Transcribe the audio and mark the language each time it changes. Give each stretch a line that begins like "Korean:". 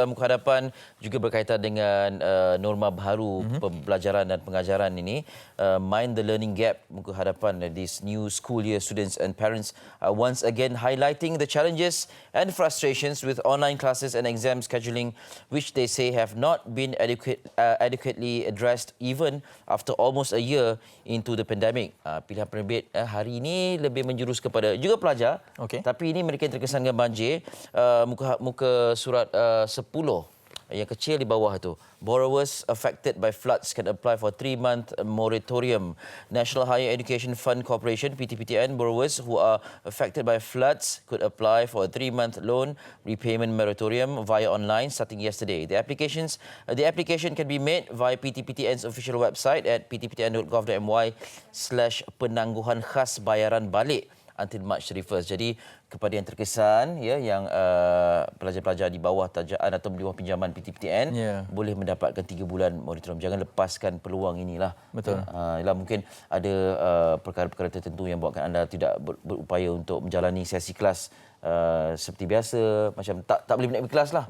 Malay: Muka hadapan juga berkaitan dengan norma baru pembelajaran dan pengajaran ini.
English: Mind the learning gap.
Malay: Muka hadapan
English: this new school year, students and parents are once again highlighting the challenges and frustrations with online classes and exam scheduling, which they say have not been adequately addressed even after almost a year into the pandemic.
Malay: Pilihan penerbit hari ini lebih menjurus kepada juga pelajar, tapi ini mereka yang terkesan dengan banjir. Muka surat 10 yang kecil di bawah itu.
English: Borrowers affected by floods can apply for 3-month moratorium. National Higher Education Fund Corporation, PTPTN, borrowers who are affected by floods could apply for a 3-month loan repayment moratorium via online starting yesterday. The application can be made via PTPTN's official website at ptptn.gov.my/penangguhan khas bayaran balik until March 31st.
Malay: Jadi kepada yang terkesan yang pelajar-pelajar di bawah tajaan atau di bawah pinjaman PTPTN boleh mendapatkan 3 bulan moratorium. Jangan lepaskan peluang inilah. Betul. Mungkin ada perkara-perkara tertentu yang buatkan anda tidak berupaya untuk menjalani sesi kelas seperti biasa, macam tak boleh naik kelas lah.